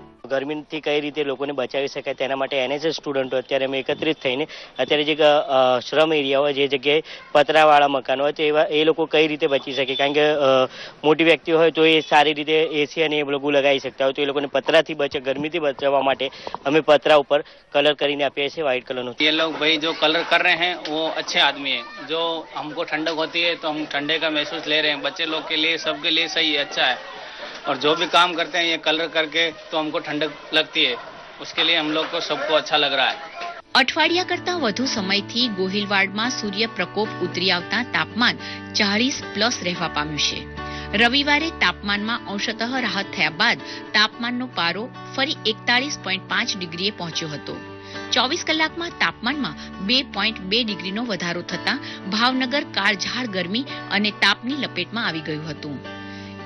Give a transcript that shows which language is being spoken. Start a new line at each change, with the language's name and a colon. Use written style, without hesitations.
Gujarati: ગરમીથી કઈ રીતે લોકોને બચાવી શકાય તેના માટે એનએસએસ સ્ટુડન્ટો અત્યારે અમે એકત્રિત થઈને અત્યારે જે શ્રમ એરિયા હોય, જે જગ્યાએ પતરાવાળા મકાનો હોય તો એવા એ લોકો કઈ રીતે બચી શકે, કારણ કે મોટી વ્યક્તિઓ હોય તો એ સારી રીતે એસી અને એ બધું લગાવી શકતા હોય, તો એ લોકોને પતરાથી ગરમીથી બચાવવા માટે અમે પતરા ઉપર કલર કરીને આપીએ છીએ વ્હાઇટ કલરનો।
Hindi: ये लोग भाई जो कलर कर रहे हैं वो अच्छे आदमी हैं, जो हमको ठंडक होती है तो हम ठंडे का महसूस ले रहे हैं, बच्चे लोग के लिए सबके लिए सही है, अच्छा है। और जो भी काम करते हैं ये कलर करके तो हमको ठंडक लगती है, उसके लिए हम लोग को सबको अच्छा लग रहा है।
Gujarati: અઠવાડિયા કરતાં વધુ સમયથી ગોહિલવાડમાં સૂર્ય પ્રકોપ ઉતરી આવતા તાપમાન 40+ રહેવા પામ્યું છે। રવિવારે તાપમાનમાં અંશતઃ રાહત થયા બાદ તાપમાનનો પારો ફરી 41.5 ડિગ્રીએ પહોંચ્યો હતો। 24 કલાકમાં તાપમાનમાં 2.2 ડિગ્રીનો વધારો થતાં ભાવનગર કાળઝાળ ગરમી અને તાપની લપેટમાં આવી ગયું હતું।